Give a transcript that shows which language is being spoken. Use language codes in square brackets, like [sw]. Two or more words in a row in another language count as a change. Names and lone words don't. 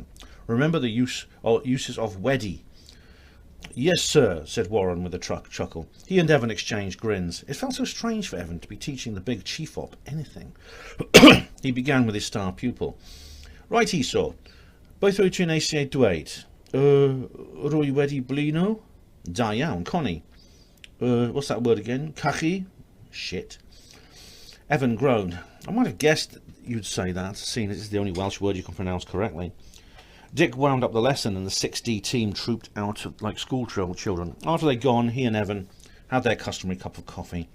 [en] Remember the uses of weddy." "Yes, sir," said Warren with a chuckle. He and Evan exchanged grins. It felt so strange for Evan to be teaching the big chief op anything. He began with his star pupil. "Right, Esau. [cy] Both wyt ti'n eisiau dweud? Rwy wedi blino?" "Da iawn, Connie." [en] What's that word again? Cachu?" "Shit." Evan groaned. "I might have guessed you'd say that, seeing it's the only Welsh word you can pronounce correctly." Dick wound up the lesson and the 6D team trooped out like school children. After they'd gone, he and Evan had their customary cup of coffee.